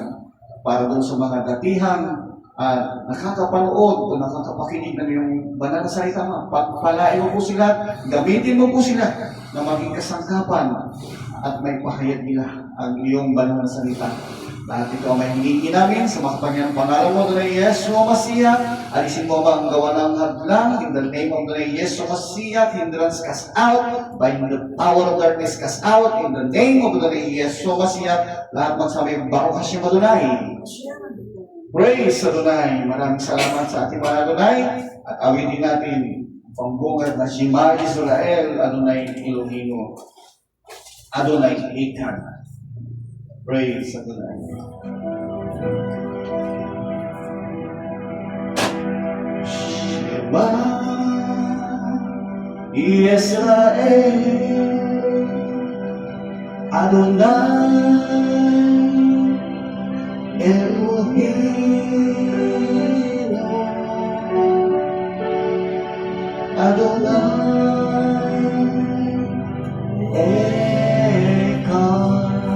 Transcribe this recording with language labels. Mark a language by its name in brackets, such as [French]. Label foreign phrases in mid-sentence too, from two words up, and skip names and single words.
[Filipino] Para doon sa mga datihang nakakapanood o nakakapakinig ng iyong banal na salita, Ama, pagpalain mo po sila, gamitin mo po sila na maging kasangkapan at may pahayag nila ang iyong banal na salita. Lahat ito ang may hiningi namin sa makapangyang pangalan mo, Adonai Yeshua Mashiach. Alisin mo ba ang gawa ng hadlang? [English] In the name of Adonai Yeshua Mashiach, hindrance cast out, by the power of darkness cast out, in the name of Adonai Yeshua Mashiach. [Filipino] Lahat magsabi, [Hebrew] ברוך השם אדוני. [English] Praise Adonai. [Filipino] Maraming salamat sa ating mga Adonai. At awitin natin pambungad na [Hebrew] שמע ישראל, אדוני אלוהינו, אדוני אחד. [English] Praise Adonai. [Hebrew] שמע ישראל, אדוני אלוהים, אדוני אחד.